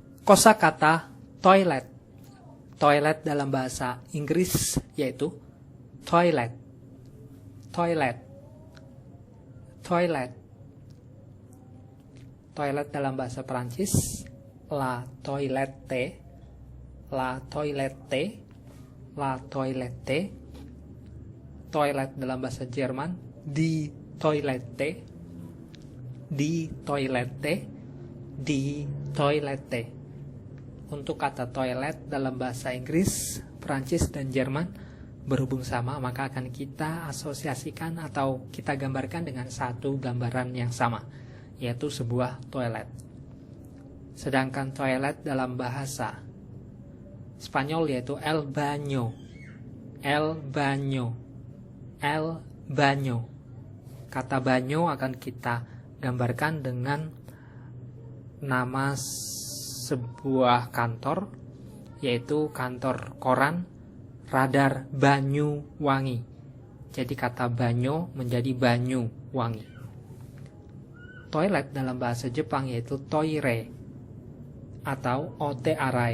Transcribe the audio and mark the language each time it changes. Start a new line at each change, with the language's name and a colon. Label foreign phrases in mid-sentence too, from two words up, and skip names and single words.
Indonesian: Kosakata toilet. Toilet dalam bahasa Inggris yaitu toilet, toilet, toilet. Toilet dalam bahasa Perancis,
French: la toilette, la toilette, la toilette.
Indonesian: Toilet dalam bahasa Jerman,
German: die Toilette, die Toilette, die Toilette.
Indonesian: Untuk kata toilet dalam bahasa Inggris, Perancis, dan Jerman berhubung sama, maka akan kita asosiasikan atau kita gambarkan dengan satu gambaran yang sama, yaitu sebuah toilet. Sedangkan toilet dalam bahasa Spanyol yaitu
Spanish: el baño, el baño, el baño.
Indonesian: Kata baño akan kita gambarkan dengan nama sebuah kantor, yaitu kantor koran Radar Banyuwangi. Jadi kata banyo menjadi Banyuwangi. Toilet dalam bahasa Jepang yaitu toire atau
Japanese: ote arai.